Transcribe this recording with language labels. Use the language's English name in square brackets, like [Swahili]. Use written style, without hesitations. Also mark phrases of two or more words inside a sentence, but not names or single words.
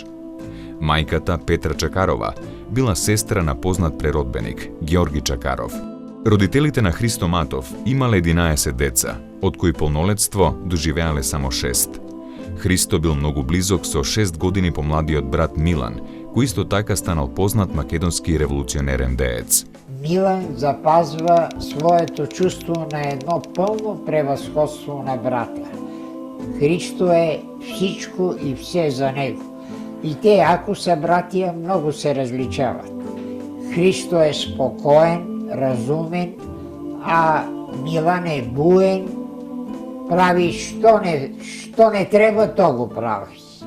[Macedonian] Мајката, Петра Чакарова, била сестра на познат преродбеник, Ѓорги Чакаров. Родителите на Христо Матов имале 11 деца, од кои полнолетство доживеале само 6. Христо бил многу близок со 6 години помладиот брат Милан, кој исто така станал познат македонски револуционерен деец. [Bulgarian] Милан запазва своето чувство на едно пълно превъзходство на брата. Христо е всичко и все за него. И те, ако са братия, много се различават. Христо е спокоен, разумен, а Милан е буен, прави що не трябва, то го прави.